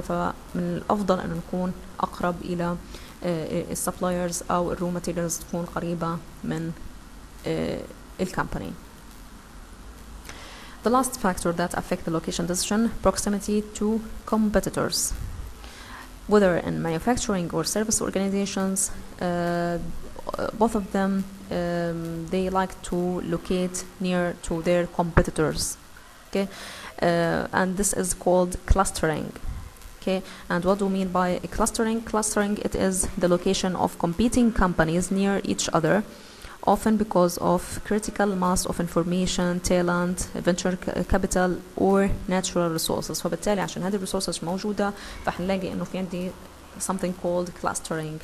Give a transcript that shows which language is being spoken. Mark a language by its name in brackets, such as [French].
[Arabic] فمن الافضل ان نكون اقرب الى السبلايرز او الرو ماتيريالز تكون قريبة من الكمباني. [English] The last factor that affect the location decision, proximity to competitors. Whether in manufacturing or service organizations, both of them they like to locate near to their competitors. Okay, and this is called clustering. Okay, and what do we mean by clustering? Clustering, it is the location of competing companies near each other, often because of critical mass of information, talent, venture capital or natural resources. [Arabic] فبالتالي عشان هذه الريسورسز موجودة فحنلاقي انه في عندي [English] something called clustering.